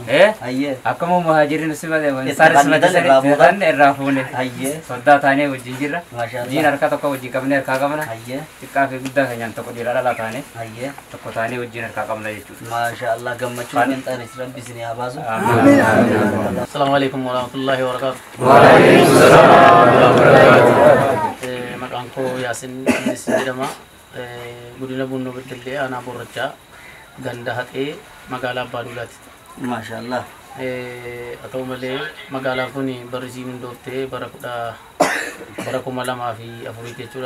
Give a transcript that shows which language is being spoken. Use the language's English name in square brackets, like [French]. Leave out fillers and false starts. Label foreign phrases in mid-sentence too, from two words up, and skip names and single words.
[Oromo] akkama muhaajiriin simate isaan irraa fuune soddaa taanee wajjin jirra. Diin harka tokko wajjin qabnee harkaa qabna. Xiqqaa fi guddaa keenyaan tokko dhiiraa dhalaa taane tokko taanee wajjin harkaa qabna jechuudha. Maashaallah gammachuu kan ta'anis rabbi isin haa baasu. [Arabic] السلام عليكم ورحمة الله وبركاته. [Oromo] Maqaan koo Yaasin jedhama. Godina Bunnoo Beddellee aanaa Boorrachaa ganda haxee magaalaa Abbaa Duulaati. Maashaallah. Haa ta'u malee magaalaan kun barrisii hundooftee bara 2004 jechuudha.